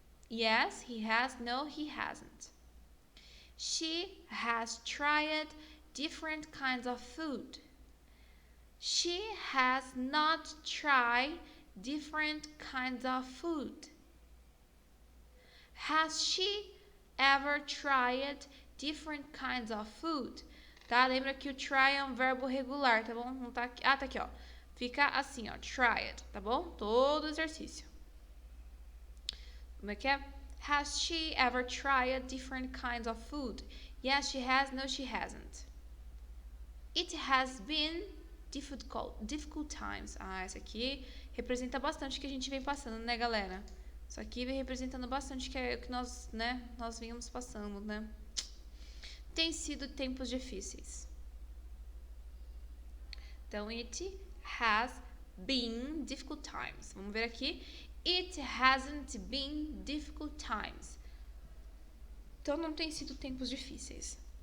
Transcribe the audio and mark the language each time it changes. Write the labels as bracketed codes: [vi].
[en] Yes, he has. No, he hasn't. She has tried different kinds of food. She has not tried different kinds of food. Has she ever tried different kinds of food? [pt] Tá? Lembra que o try é um verbo regular, tá bom? Não tá aqui. Ah, tá aqui, ó. Fica assim, ó. Tried, tá bom? Todo exercício. Como é que é? [en] Has she ever tried different kinds of food? Yes, she has. No, she hasn't. It has been difficult times. [pt] Ah, essa aqui representa bastante o que a gente vem passando, né, galera? Isso aqui vem representando bastante que é o que nós, né, nós vínhamos passando, né? Tem sido tempos difíceis. [en] Então, it has been difficult times. [pt] Vamos ver aqui. [en] It hasn't been difficult times. [pt] Então, não tem sido tempos difíceis.